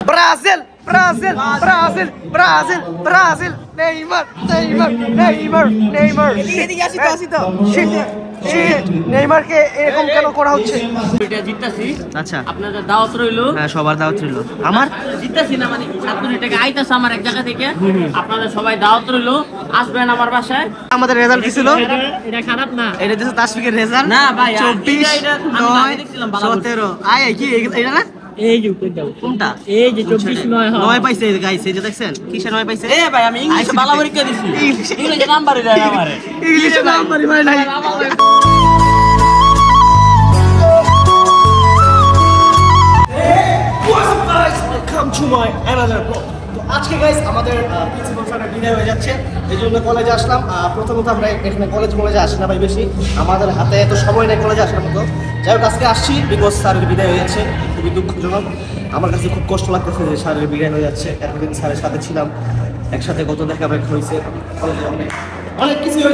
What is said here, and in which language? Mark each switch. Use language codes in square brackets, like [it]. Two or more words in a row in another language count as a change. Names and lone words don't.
[bn] Brasil, Brasil, Brasil, Brasil, Brasil. Neymar, Neymar, Neymar, Neymar. নেইমারকে এরকম কেন করা হচ্ছে? এটা জিততাছি। আচ্ছা, আপনাদের দাওয়াত রইলো। হ্যাঁ, সবার দাওয়াত রইলো। আমার জিততাছি না মানে 7 কোটি টাকা আইতাছে আমার এক জায়গা থেকে। আপনাদের সবাই দাওয়াত রইলো, আসবেন আমার বাসায়। আমাদের রেজাল্ট কি ছিল? এটা খারাপ না। এটা দিছে তাসফিকের রেজাল্ট। না ভাই, 24 এটা আমি আগে দেখছিলাম ভালো। 17 আয় কি এটা না? এই যে উপরে দাও। কোনটা? এই যে 24 9 হয়। 9 পাইছে গাইস, এই যে দেখছেন? কিসে 9 পাইছে? এ ভাই, আমি ইংলিশে ভালো পরীক্ষা দিছি। ইংলিশে নাম্বারই দেয় না আমারে। ইংলিশে নাম্বারই ভাই নাই। [en] Welcome to my another vlog. [bn] তো আজকে গাইস আমাদের প্রিন্সিপাল স্যারের বিদায় হয়ে যাচ্ছে, এই জন্য কলেজে আসলাম। প্রথমত আমরা এখানে কলেজে আসি না ভাই, বেশি আমাদের হাতে এত সময় নেই কলেজে আসার মতো। যাই হোক, আজকে আসছি বিকজ স্যারের বিদায় হয়ে যাচ্ছে, খুবই দুঃখজনক। আমার কাছে খুব কষ্ট লাগতেছে যে স্যারের বিদায় হয়ে যাচ্ছে। এতদিন স্যারের সাথে ছিলাম, একসাথে কত দেখা ব্যাক হয়েছে, কলেজে অনেক কিছু হয়েছে।